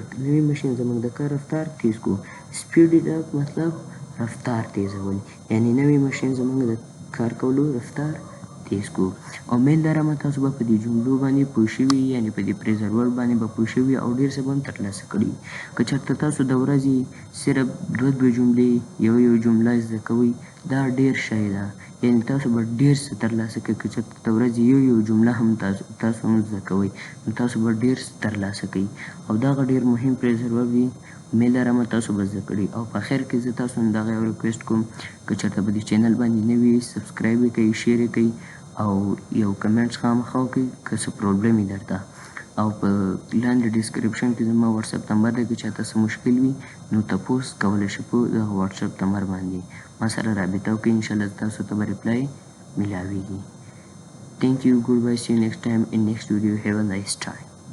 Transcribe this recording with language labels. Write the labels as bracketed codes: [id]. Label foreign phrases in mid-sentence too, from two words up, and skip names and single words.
[ps] نوی ماشین زموږ د کار رفتار تیز کړو. [en] speeded up [ps] مطلب رفتار تیزول. یعنی نوی ماشین زموږ د کار کولو رفتار تیز کړو. امید لرم تاسو به په دې جملو باندې پوه شوي یعنی په دې [en] phrasal verb [ps] باندې به پوه شوي او ډېر څه به هم ترلاسه کړي. که چېرته تاسو د ورځې صرف دوه جملې یو جمله زده کوئ دا ډېر شی ده. یعنې تاسو به ډېر څه ترلاسه کړئ. که چېرته د ورځې یو جمله هم تاسو هم زده کوئ نو تاسو به ډېر څه ترلاسه کوئ او دغه ډېر مهم [en] phrasal verb [ps] دی. امید لرم تاسو به زده کړي. او په اخر کې زه تاسو نه دغه یو ریکویسټ کوم که چېرته په دې چینل باندې نوي یې سبسکرایب یې کړئ، شیر یې کړئ او یو کمنټس خامخا وکړئ که څه پروبلم وي درته. او په لاندې ډسکرپشن کې زما [en] WhatsApp number [ps] دی. که چاته څه مشکل وي نو تپوس کولی شي په دغه [en] WhatsApp number [ps] باندې ما سره رابطه وکړئ. انشاءالله تاسو ته به ریپلای میلاویږي. [en] Thank you. Goodbye. See you next time in next video. Have a nice time.